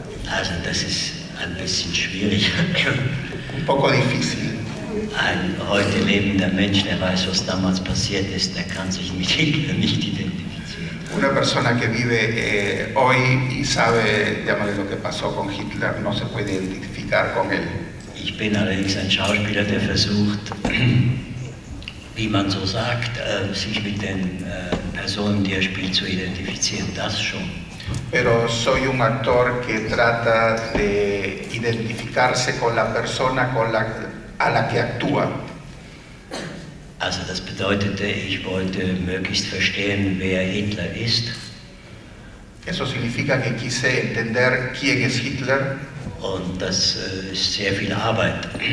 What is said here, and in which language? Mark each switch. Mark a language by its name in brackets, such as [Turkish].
[German] Also das ist ein bisschen schwierig. [Spanish] Un poco difícil. [German] Ein heute lebender Mensch, der weiß, was damals passiert ist, der kann sich mit Hitler nicht identifizieren. [Spanish] Una persona que vive hoy y sabe, digamos, lo que pasó con Hitler, no se puede identificar con él. [German] Ich bin allerdings ein Schauspieler, der versucht, wie man so sagt, sich mit den Personen, die er spielt, zu identifizieren. Das schon. [Spanish] Pero soy un actor que trata de identificarse con la persona a la que actúa. [German] Also das bedeutete, ich wollte möglichst verstehen, wer Hitler ist. [Spanish] Eso significa que quise entender quién es Hitler. [German] Und das ist sehr viel Arbeit.